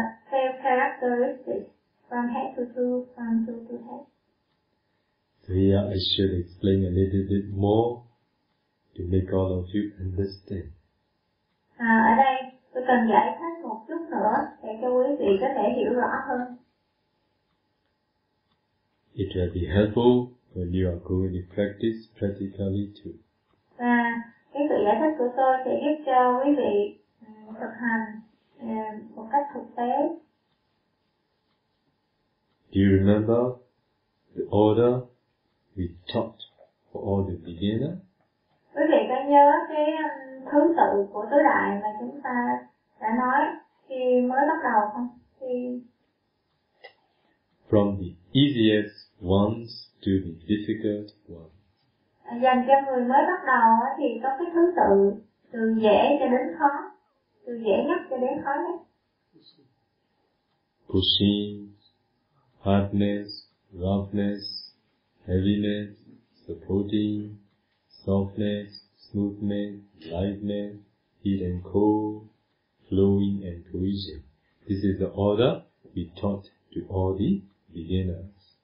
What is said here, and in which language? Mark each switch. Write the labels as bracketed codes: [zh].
[vi] Theo [en] characteristics from head to toe, from toe to head. So here I should explain a little bit more to make all of you understand. [vi] Ở đây tôi cần giải thích một chút nữa để cho quý vị có thể hiểu rõ hơn. [en] It will be helpful when you are going to practice practically too. [vi] Và cái sự giải thích của tôi sẽ giúp cho quý vị thực hành một cách thực tế. [en] Do you remember the order we taught for all the beginners? [vi] Quý vị có nhớ cái thứ tự của tứ đại mà chúng ta đã nói khi mới bắt đầu không? [en] From the easiest ones to the difficult ones. [vi] Dành cho người mới bắt đầu thì có cái thứ tự từ dễ cho đến khó, từ dễ nhất cho đến khó nhất. [en] Pushing, hardness, roughness, heaviness, supporting, softness, smoothness, lightness, heat and cold, flowing and cohesion. This is the order we taught to all the beginners.